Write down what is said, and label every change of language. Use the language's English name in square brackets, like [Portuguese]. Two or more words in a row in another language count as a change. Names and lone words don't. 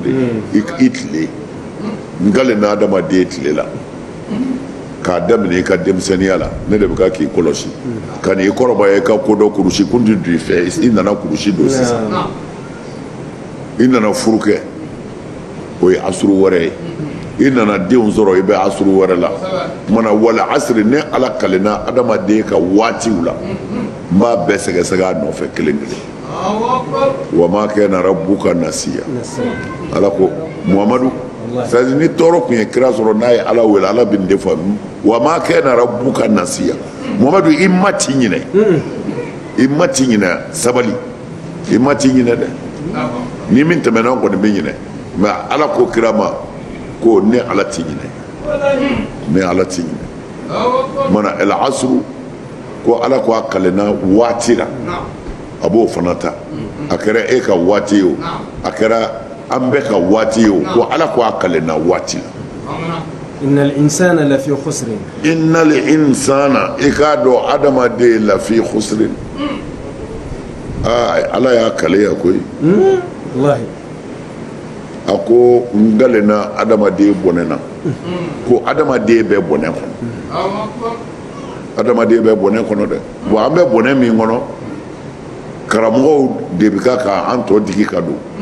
[Bambara] de i tile ngale na adamaden tile la k'a daminɛ i ka denmisɛnniya la ne de bɛ ka k'i kɔlɔsi ka n'i kɔrɔbaya i ka kodɔn kurusi kun tɛ don i fɛ i nana kurusi don sisan i nana furu kɛ o ye asuru wɛrɛ ye i nana denw sɔrɔ i bɛ asuru wɛrɛ la mana wala asiri ne ala kalenna adamaden ka waatiw la n b'a bɛɛ sɛgɛsɛgɛ a nɔfɛ kelen kelen wa ma [Arabic] كان ربك نسيا [Bambara] ala ko muhamadu c'est-à-dire ni tɔɔrɔ kun ye kira sɔrɔ n'a ye ala wele ala bɛ nin de fɔ wa ma [Arabic] كان ربك نسيا [Bambara] muhamadu i ma t'i ɲinɛ i ma t'i ɲinɛ sabali i ma t'i ɲinɛ dɛ ni min tɛmɛna kɔni bɛ ɲinɛ mais ala ko kira ma ko ne ala t'i ɲinɛ ne ala t'i ɲinɛ mana el asru ko ala ko a kalenna waati la a b'o fana ta a kɛra e ka waati ye o a kɛra an bɛɛ ka waati ye o ko ala ko a kalenna waati la [Arabic] إن الإنسان لفي خسر إن الإنسان [Bambara] i k'a dɔn adamaden [Arabic] لفي خسر [Bambara] ala y'a kaleya koyi wallahi a ko n galenna adamaden bɔnɛ na ko adamaden bɛ bɔnɛ kɔnɔ adamaden bɛ bɔnɛ kɔnɔ dɛ wa an bɛ bɔnɛ min kɔnɔ karamɔgɔw de bɛ k'an tɔ digi ka don